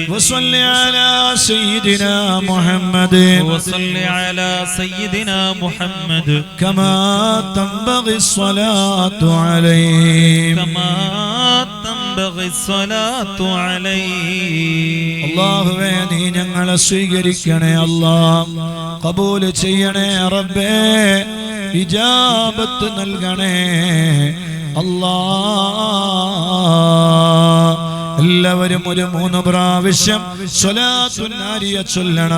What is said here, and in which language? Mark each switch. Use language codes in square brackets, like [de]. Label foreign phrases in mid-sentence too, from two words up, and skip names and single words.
[ar] وصل على سيدنا محمد وصل على سيدنا محمد كما تنبغي الصلاة عليه كما تنبغي الصلاة عليه. [ml] അല്ലാഹുവേ നീ ഞങ്ങളെ സ്വീകരിക്കണേ അല്ലാഹ് ഖബൂൽ ചെയ്യണേ റബ്ബേ ഇജാബത്ത് നൽകണേ അല്ലാഹ്. എല്ലാവരും ഒരു 3 പ്രാവശ്യം സ്വലാത്തുൻ നാരിയ ചൊല്ലണം.